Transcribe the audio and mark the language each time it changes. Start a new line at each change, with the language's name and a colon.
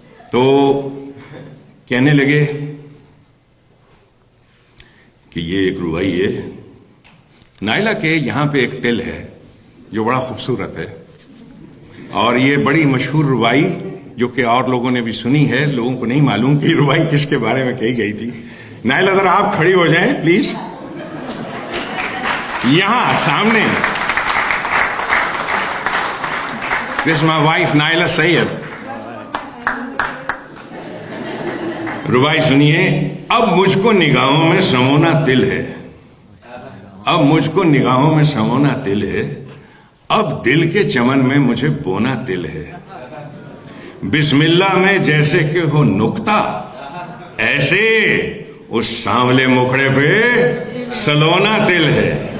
Urdu: تو کہنے لگے کہ یہ ایک رباعی ہے نائلہ کے یہاں پہ ایک تل ہے جو بڑا خوبصورت ہے, اور یہ بڑی مشہور رباعی جو کہ اور لوگوں نے بھی سنی ہے, لوگوں کو نہیں معلوم کہ یہ رباعی کس کے بارے میں کہی گئی تھی. نائلہ ذرا آپ کھڑی ہو جائیں پلیز, یہاں سامنے.
English: This is my wife Naila Syed.
Urdu: رباعی سنیے. اب مجھ کو نگاہوں میں سمونا دل ہے, اب مجھ کو نگاہوں میں سمونا دل ہے, اب دل کے چمن میں مجھے بونا دل ہے. بسم اللہ میں جیسے کہ ہو نکتہ, ایسے اس سانولے مکھڑے پہ سلونا دل ہے.